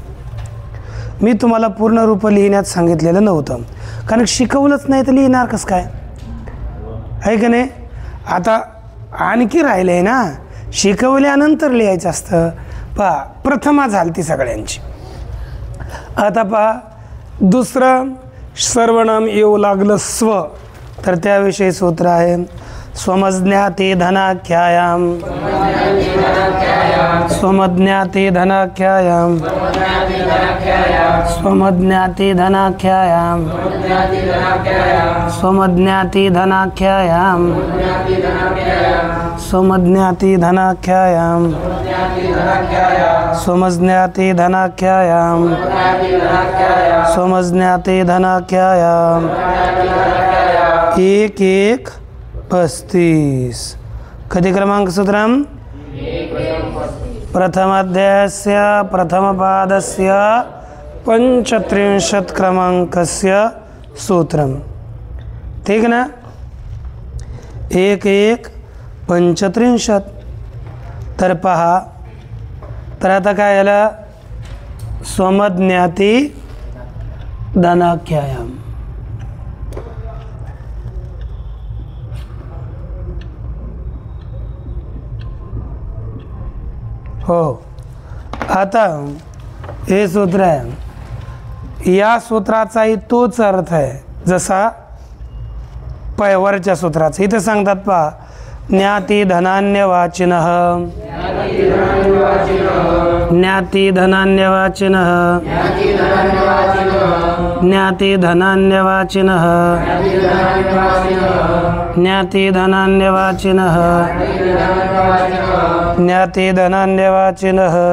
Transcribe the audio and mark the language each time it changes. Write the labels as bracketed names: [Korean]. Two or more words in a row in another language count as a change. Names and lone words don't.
[Marathi] मी तुम्हाला पूर्ण रूप लिहिण्यात सांगितलेलं नव्हतं, कारण शिकवलंच नाही तर लिहिणार कसं काय, आहे का नाही? आता आणखी राहिलं आहे ना, शिकवल्यानंतर लिहायचं असतं। पहा, प्रथमा झाली ती सगळ्यांची। आता पहा, दुसरं सर्वनाम येऊ लागलं स्व, तर त्याविषयी सूत्र आहे [Sanskrit] स्वमज्ञाते धनाख्यायाम, स्वमज्ञाते धनाख्यायाम, स्वमज्ञाते धनाख्यायाम, स्वमज्ञाते धनाख्यायाम, स्वमज्ञाते धनाख्यायाम, स्वमज्ञाते धनाख्यायाम, स्वमज्ञाते धनाख्यायाम। 1 1 35। कधी क्रमांक सूत्रम? प्रथमाध्यायस्य प्रथमपादस्य 35 क्रमांकस्य सूत्रम, [Marathi] ठीक ना? 1 1 35। तर पहा, तर आता काय झालं? [Sanskrit] स्वमज्ञाते धनाख्यायाम। [Marathi] हो, आता हे सूत्र आहे। या सूत्राचाही तोच अर्थ आहे जसा वरच्या सूत्राचा। इथे सांगतात पहा, [Sanskrit] ज्ञाती धनान्यवाचिनः, ज्ञाती धनान्यवाचिनः, ज्ञाती धनान्यवाचिनः, ज्ञाती धनान्यवाचिनः, ज्ञाती धनान्यवाचिनः।